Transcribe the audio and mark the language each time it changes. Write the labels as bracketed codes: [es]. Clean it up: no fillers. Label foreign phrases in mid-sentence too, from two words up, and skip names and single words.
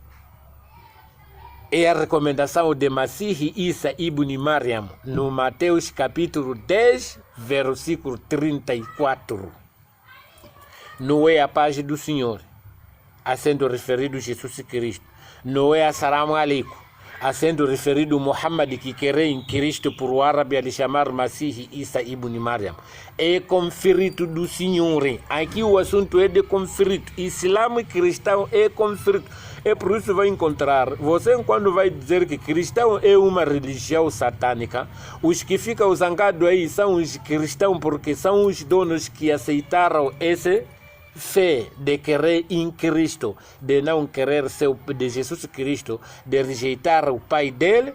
[pt] É a recomendação de Masih Isa ibn Maryam no Mateus capítulo 10 versículo 34. Não é a paz do Senhor, a sendo referido Jesus Cristo. Não é [ar] السلام عليكم, [pt] a sendo referido Muhammad, que crê em Cristo por o árabe a lhe chamar Masih Isa ibn Maryam. É conflito do Senhor. Aqui o assunto é de conflito. Islã e cristão é conflito. É por isso que vai encontrar, você quando vai dizer que cristão é uma religião satânica, os que ficam zangados aí são os cristãos, porque são os donos que aceitaram esse fé de crer em Cristo, de não querer ser de Jesus Cristo, de rejeitar o pai dele.